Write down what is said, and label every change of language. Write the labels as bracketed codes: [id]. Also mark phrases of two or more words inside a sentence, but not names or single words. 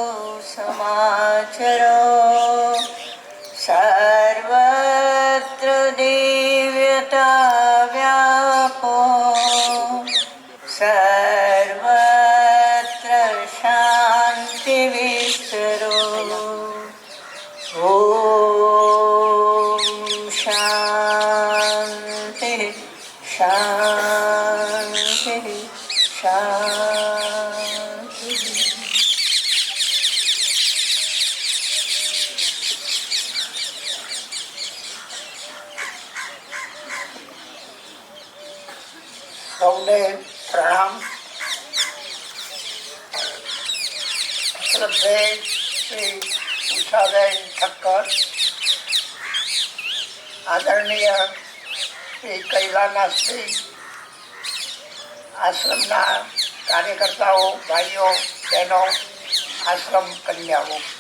[sa] समाचरो सर्वत्र दिव्यता व्यापो सर्वत्र शांति विस्तरो ओम शांति शांति शांति। [gu] સૌને પ્રણામ. શ્રદ્ધે શ્રી ઉષાબેન ઠક્કર, આદરણીય શ્રી કૈલાનાથજી, આશ્રમના કાર્યકર્તાઓ, ભાઈઓ બહેનો, આશ્રમ કન્યાઓ.